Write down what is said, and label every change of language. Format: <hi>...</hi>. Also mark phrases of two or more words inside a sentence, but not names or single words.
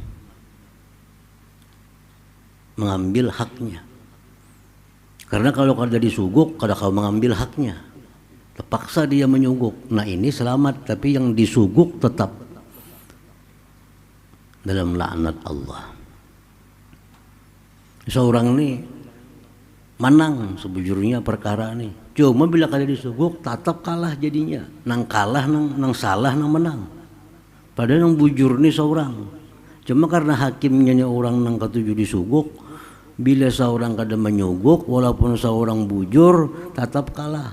<id>Mengambil haknya.</id> <bjn>Karena kalau kada disuguk, kada kau mengambil haknya.</bjn> <id>Terpaksa dia menyuguk. Nah ini selamat, tapi yang disuguk tetap dalam laknat Allah.</id> <bjn>Seorang ini menang sebujurnya perkara ini. Cuma bila kada disuguk, tetap kalah jadinya. Nang kalah, nang salah, nang menang. Padahal nang bujur ini seorang. Cuma karena hakimnya orang nang ketujuh disuguk, bila seorang kada menyuguk, walaupun seorang bujur, tetap kalah.</bjn>